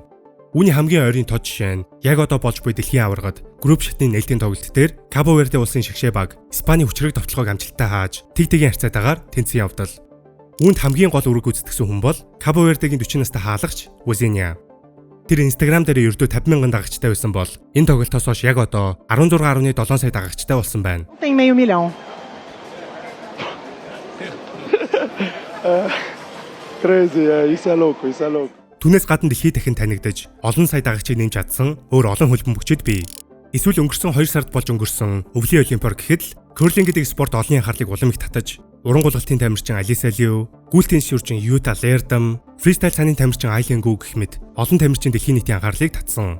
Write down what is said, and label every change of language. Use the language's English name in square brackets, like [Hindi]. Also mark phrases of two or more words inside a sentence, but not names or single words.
[Mongolian] Үүний хамгийн ойрын тод жишээ нь яг одоо болж буй дэлхийн аваргад групп шатны нээлтийн тоглолт дээр Кабо Верде улсын шигшээ баг Испани хүчрэг товтлогоог амжилттай хааж тэг-тэгийн харьцаатаагаар тэнцэн явдал. Үүнд хамгийн гол үүрэг гүйцэтгэсэн хүн бол Кабо Вердегийн 40 настай хаалагч Узиня. Тэр Instagram дээр ердөө 50,000 дагагчтай байсан бол энэ тоглолтоос хойш яг одоо 16.7 сая дагагчтай болсон байна. [Portuguese] Tem meio milhão. Crazy, isso é louco, isso é louco. [Mongolian] Түүнээс гадна дэлхийд дахин танигдаж олон сая дагагчийг нэмж чадсан өөр олон хөл бөмбөгчд бий. Эсвэл өнгөрсөн 2 сард болж өнгөрсөн өвлийн олимпиад гэхэд л керлинг гэдэг спорт олонний анхаарлыг улам их татаж, уран гулгалтын тамирчин Алиса Лиу, гүйлтийн шүрчин Юта Лердам, фристайл цааны тамирчин Айлен Гүү гэх мэт олон тамирчин дэлхийн нийтийн анхаарлыг татсан.